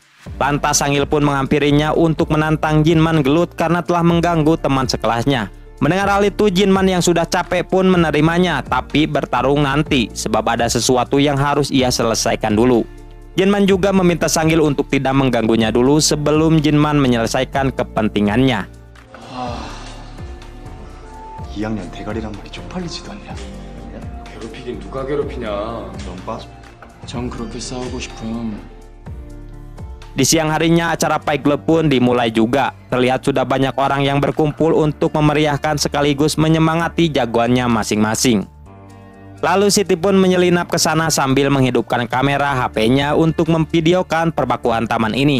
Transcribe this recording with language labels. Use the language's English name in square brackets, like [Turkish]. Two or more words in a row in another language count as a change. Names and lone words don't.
[Indonesian] Lantas Sanggil pun menghampirinya untuk menantang Jinman gelut karena telah mengganggu teman sekelasnya. Mendengar hal itu, Jinman yang sudah capek pun menerimanya, tapi bertarung nanti sebab ada sesuatu yang harus ia selesaikan dulu. Jinman juga meminta Sanggil untuk tidak mengganggunya dulu sebelum Jinman menyelesaikan kepentingannya. [Korean] 2학년 대가리란 말이 쪽팔리지도 않냐? 괴롭히긴 누가 괴롭히냐. 넌 빠져. 전 그렇게 싸우고 싶음. [Indonesian] Di siang harinya acara Fight Club pun dimulai juga. Terlihat sudah banyak orang yang berkumpul untuk memeriahkan sekaligus menyemangati jagoannya masing-masing. Lalu Siti pun menyelinap ke sana sambil menghidupkan kamera HP-nya untuk memvideokan perbakuan taman ini.